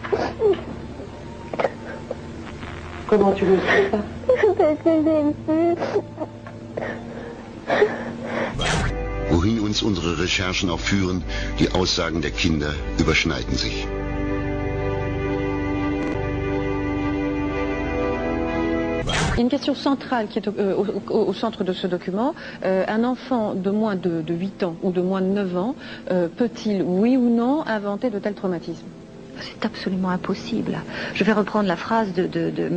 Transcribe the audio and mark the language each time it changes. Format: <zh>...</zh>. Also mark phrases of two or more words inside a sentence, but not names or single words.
<fr>Comment tu le sais ça? Parce que j'ai vu.</fr> <de>Wohin uns unsere Recherchen auch führen, die Aussagen der Kinder überschneiden sich.</de> <fr>Il y a une question centrale qui est au centre de ce document. Un enfant de moins de 8 ans ou de moins de 9 ans, peut-il, oui ou non, inventer de tels traumatismes? C'est absolument impossible. Je vais reprendre la phrase de M.</fr>